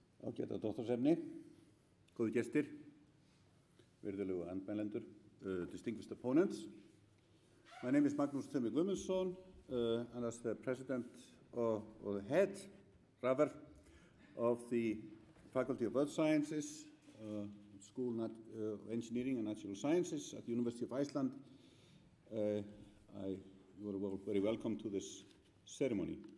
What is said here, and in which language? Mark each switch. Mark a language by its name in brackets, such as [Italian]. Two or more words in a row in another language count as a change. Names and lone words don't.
[Icelandic] ágæta dóttorsefni, góðu gestir, virðulegu andmælendur, [English] distinguished opponents. My name is Magnús Tumi Guðmundsson, and as the president or the head, rather, of the Faculty of Earth Sciences, School of Engineering and Natural Sciences at the University of Iceland, you are very welcome to this ceremony.